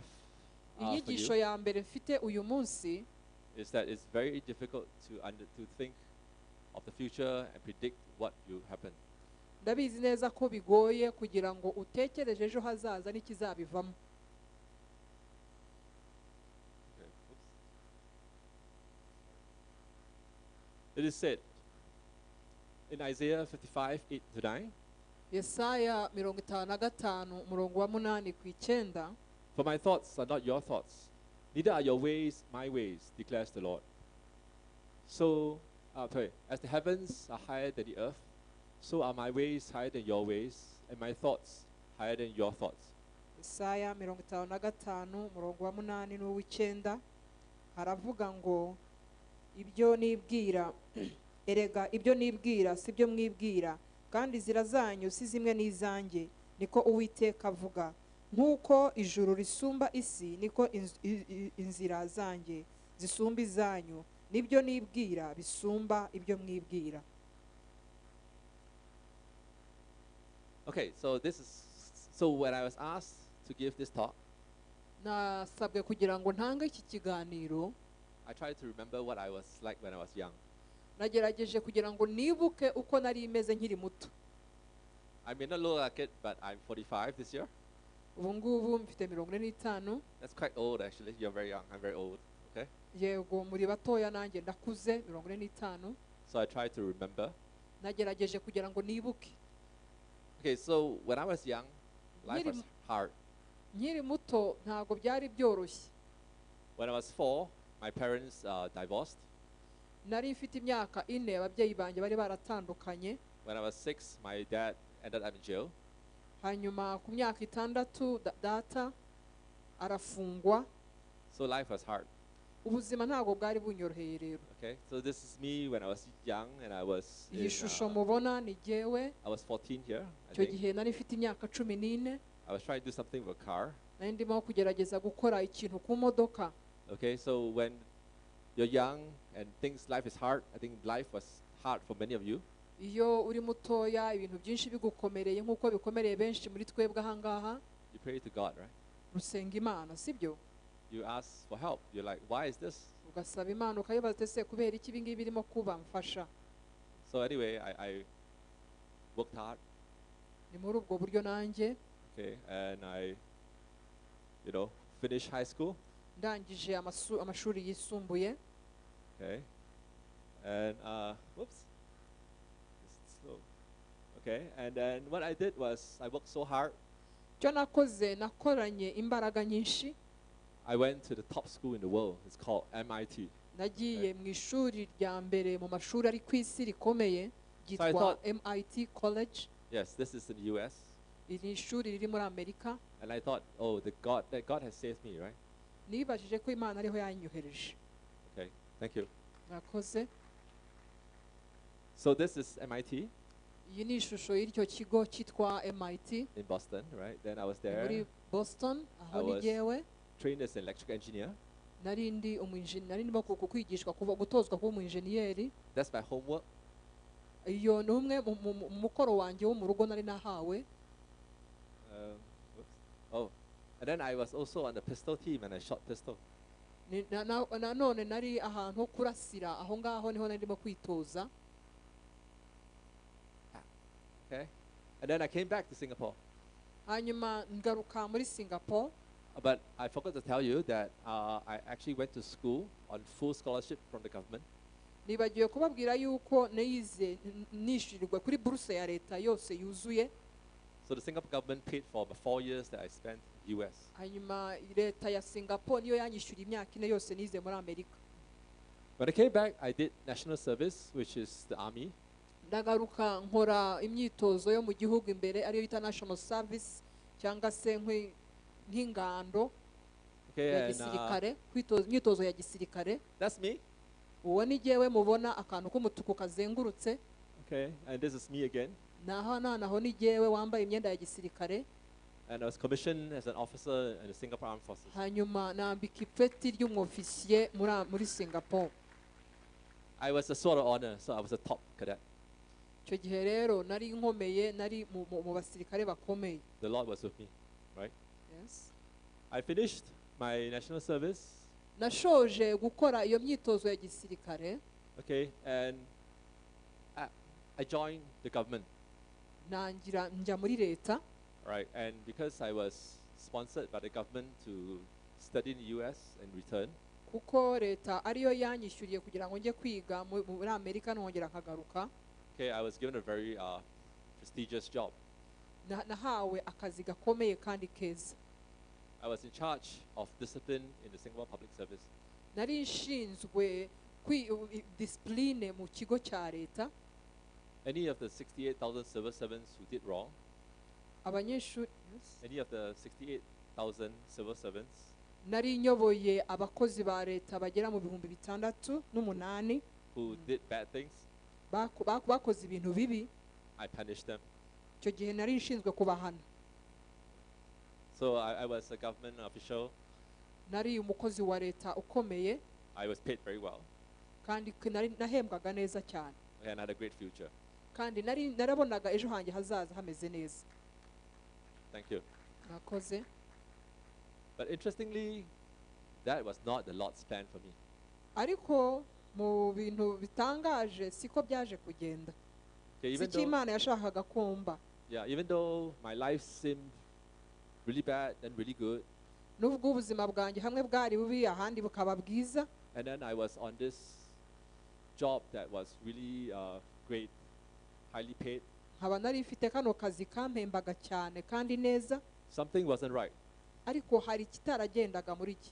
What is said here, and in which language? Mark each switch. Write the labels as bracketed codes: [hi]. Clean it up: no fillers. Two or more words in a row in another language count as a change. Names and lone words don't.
[rw] inyigisho ya mbere mfite uyu munsi [en] is that it's very difficult to think of the future and predict what will happen. [rw] Ndabizi neza ko bigoye kugira ngo utekereje ejo hazaza n'ikizabivamo. [en] It is said in Isaiah 55:8-9. [rw] Yesaya 55 umurongo wa 8-9. [en] For my thoughts are not your thoughts, neither are your ways my ways, declares the Lord. So, as the heavens are higher than the earth, so are my ways higher than your ways, and my thoughts higher than your thoughts. [rw] Yesaya 55 umurongo wa 8-9 haravuga ngo ibyo nibwira erega ibyo nibwira sibyo mwibwira kandi inzira zanyu si zimwe n'izanjye niko Uwiteka avuga. Nk'uko ijuru risumba isi niko inzira zanjye zisumba izanyu, nibyo nibwira bisumba ibyo mwibwira. [en] Okay, so when I was asked to give this talk, [rw] nasabwe kugira ngo ntange iki kiganiro, [en] I tried to remember what I was like when I was young. [rw] Nagerageje kugira ngo nibuke uko nari imeze nkiri muto. [en] I may not look like it, but I'm 45 this year. [rw] Ubu ngubu mfite 45. [en] That's quite old actually. You're very young. I'm very old. Okay? [rw] Yego muri batoya nanjye ndakuze 45. [en] So I tried to remember. [rw] Nagerageje kugira ngo nibuke. [en] Okay, so when I was young, life was hard. [rw] Nkiri muto ntago byari byoroshye. [en] When I was 4, my parents divorced. [rw] Nari mfite imyaka 4 ababyeyi banjye bari baratandukanye. [en] When I was 6, my dad ended up in jail. [rw] Hanyuma ku myaka 6 data arafungwa. [en] So life was hard. [rw] Ubuzima ntabwo bwari bunyoroheye rero. [en] Okay, so this is me when I was young and I was [rw] Iyi shusho mubona ni jyewe. [en] I was 14 here. [rw] Icyo gihe nari mfite imyaka 14. [en] I was trying to do something with a car. [rw] Nari ndimo kugerageza gukora ikintu ku modoka. [en] Okay, so when you're young and life is hard, I think life was hard for many of you. [rw] Iyo uri mutoya ibintu byinshi bigukomereye nk'uko bikomereye benshi muri twebwe aha ngaha. [en] You pray to God, right? [rw] Rusenga Imana, sibyo? [en] You ask for help. You're like, why is this? [rw] Ugasaba Imana ukayibaza ese kubera iki ibi ngibi birimo kuba mfasha. [en] So anyway, I worked hard. [rw] Ni muri ubwo buryo nanjye. [en] Okay, and I, finished high school. [rw] Ndangije amashuri yisumbuye. [en] Okay, and whoops, it's slow. Okay, and then what I did was I worked so hard. [rw] Icyo nakoze nakoranye imbaraga nyinshi. [en] I went to the top school in the world. It's called MIT. [rw] Nagiye mu ishuri rya mbere mu mashuri ari ku isi rikomeye ryitwa MIT College. [en] Yes, this is in the US. [rw] Iri shuri riri muri Amerika. [en] And I thought, that God has saved me, right? [rw] Nibajije ko Imana ariho yanyohereje. [en] Okay, thank you. [rw] Murakoze. [en] So this is MIT. [rw] Iyi ni ishusho y'icyo kigo cyitwa MIT. [en] In Boston, right? Then I was there. [rw] Muri Boston, aho ni jyewe. [en] Trained as an electrical engineer. [rw] Nari ndimo kwigishwa gutozwa kuba umu-engineer. [en] That's my homework. [rw] Iyo ni umwe mu mukoro wanjye wo mu rugo nari nahawe. [en] And then I was also on the pistol team and I shot pistol. [rw] Nanone nari ahantu ho kurasira aho ngaho niho nari ndimo kwitoza. [en] Okay, and then I came back to Singapore. [rw] Hanyuma ngaruka muri Singapore. [en] But I forgot to tell you that I actually went to school on full scholarship from the government. [rw] Nibagiwe kubabwira yuko nize nishyurirwa kuri buruse ya leta yose yuzuye. [en] So the Singapore government paid for the 4 years that I spent in the US. [rw] Hanyuma leta ya Singapore niyo yanyishyura imyaka ine yose nize muri Amerika. [en] When I came back, I did national service, which is the army. [rw] Ndagaruka nkora imyitozo yo mu gihugu imbere ariyo yita [en] national service [rw] cyangwa se nk'ingando ya gisirikare, imyitozo ya gisirikare. [en] That's me. [rw] Uwo ni jyewe mubona akantu k'umutuku kazengurutse. [en] Okay, and this is me again. [rw] Naho ni jyewe wambaye imyenda ya gisirikare. [en] And I was commissioned as an officer in the Singapore Armed Forces. [rw] Hanyuma nambika ipeti ry'umwofisiye muri Singapore. [en] I was a sword of honor, so I was a top cadet. [rw] Icyo gihe rero nari nkomeye, nari mu basirikare bakomeye. [en] The Lord was with me, right? Yes. I finished my national service. [rw] Nashoje gukora iyo myitozo ya gisirikare. [en] Okay, and I joined the government. [rw] Nangira njya muri leta. [en] Right, and because I was sponsored by the government to study in the US and return. [rw] Kuko leta ariyo yanyishyuriye kugira ngo njye kwiga muri Amerika nongera nkagaruka. [en] Okay, I was given a very prestigious job. [rw] Nahawe akazi gakomeye kandi keza. [en] I was in charge of discipline in the Singapore Public Service. [rw] Nari nshinzwe discipline mu kigo cya leta. [en] Any of the 68,000 civil servants who did wrong. [rw] Abanyeshuri. [en] Any of the 68,000 civil servants. [rw] Nari nyoboye abakozi ba leta bagera mu 608 [en] who did bad things. [rw] Bakoze ibintu bibi. [en] I punished them. [rw] Icyo gihe nari nshinzwe kubahana. [en] So I was a government official. [rw] Nari umukozi wa leta ukomeye. [en] I was paid very well. [rw] Kandi nahembwaga neza cyane. [en] And I had a great future. [rw] Kandi narabonaga ejo hanjye hazaza hameze neza. [en] Thank you. [rw] Nakoze. [en] But interestingly, that was not the Lord's plan for me. [rw] Ariko mu bintu bitangaje siko byaje kugenda. Siko Imana yashakaga kumba. [en] Yeah, even though my life seemed really bad and really good. [rw] Nubwo ubuzima bwanjye hamwe bwari bubi ahandi bukaba bwiza. [en] And then I was on this job that was really great, highly paid. [rw] Nkaba nari mfite kano kazi kampembaga cyane kandi neza. [en] Something wasn't right. [rw] Ariko hari kitaragendaga muri iki.